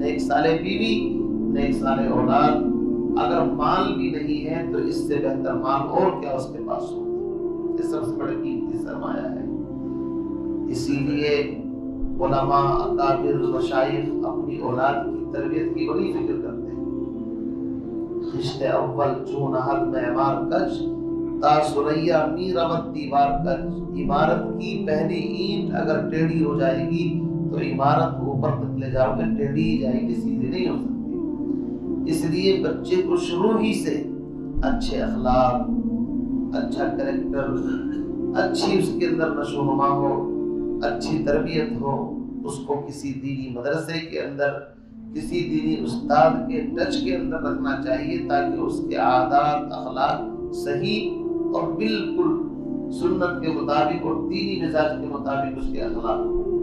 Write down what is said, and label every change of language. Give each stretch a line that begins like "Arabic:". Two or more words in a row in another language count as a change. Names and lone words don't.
Urdu: نیک صالح بیوی، نیک صالح اولاد، اگر مال بھی نہیں ہے تو اس سے بہتر مال اور کیا اس کے پاس ہو، یہ سب سے بڑی قیمتی سرمایہ ہے۔ اسی لیے علماء، اکابر، مشائخ اپنی اولاد کی تربیت کی بڑی فکر کرتے ہیں۔
Persian: خشت اول چون حد معمار کج، تا سریا میرمت دیوار کج۔
Urdu: عمارت کی پہلی اینٹ اگر ٹیڑھی ہو جائے گی تو عمارت اوپر تک لے جاؤ گے ٹیڑھی ہی جائے گی، سیدھی نہیں ہو سکتی۔ اس لیے بچے کو شروع ہی سے اچھے اخلاق، اچھا کریکٹر، اچھی اس کے اندر نشو و نما ہو، اچھی تربیت ہو، اس کو کسی دینی مدرسے کے اندر، کسی دینی استاد کے ٹچ کے اندر رکھنا چاہیے، تاکہ اس کے عادات، اخلاق صحیح اور بالکل سنت کے مطابق اور دینی مزاج کے مطابق اس کے اخلاق ہو۔